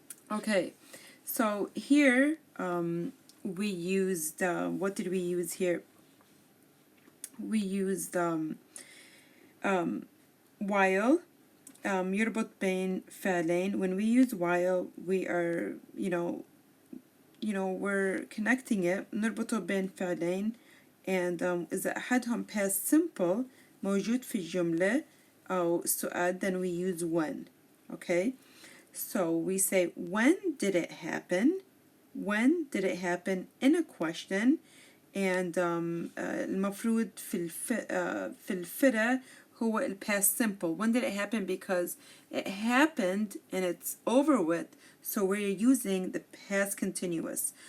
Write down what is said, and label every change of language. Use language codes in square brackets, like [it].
[en] Okay, so here we used, what did we use here? We used while, [ar] يربط بين فعلين. [en] When we use while, we are, we're connecting it. [ar] نربطه بين فعلين, [en] and [ar] إذا أحدهم past simple موجود في الجملة أو السؤال, [en] then we use when. Okay, so we say, when did it happen? When did it happen in a question, and [ar] المفروض في الفرع هو ال [en] past simple. When did it happen? Because it happened and it's over with, so we're using the past continuous.